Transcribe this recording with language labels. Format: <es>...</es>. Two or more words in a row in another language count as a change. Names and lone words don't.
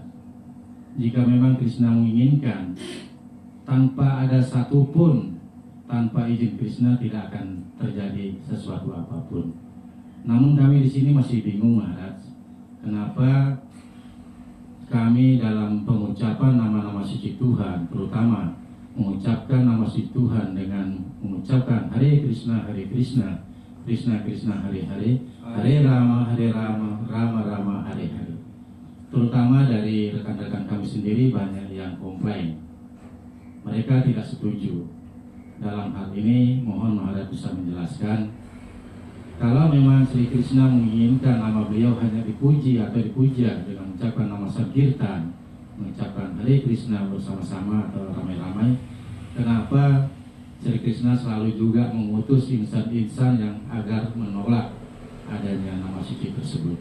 <id>Jika memang Krishna menginginkan, tanpa ada satupun, tanpa izin Krishna tidak akan terjadi sesuatu apapun. Namun kami di sini masih bingung, Maharaj, kenapa kami dalam pengucapan nama-nama suci Tuhan, terutama mengucapkan nama suci Tuhan dengan mengucapkan Hare Krishna, Krishna Krishna, Hare Hare, Hare Rama, Rama Rama, Hare Hare. Terutama dari rekan-rekan kami sendiri banyak yang komplain. Mereka tidak setuju. Dalam hal ini mohon Maharaj bisa menjelaskan, kalau memang Sri Krishna menginginkan nama beliau hanya dipuji atau dipuja dengan mengucapkan nama Sankirtan, mengucapkan Hare Krishna bersama-sama atau ramai-ramai, kenapa Sri Krishna selalu juga mengutus insan-insan yang agar menolak adanya nama suci tersebut?</id>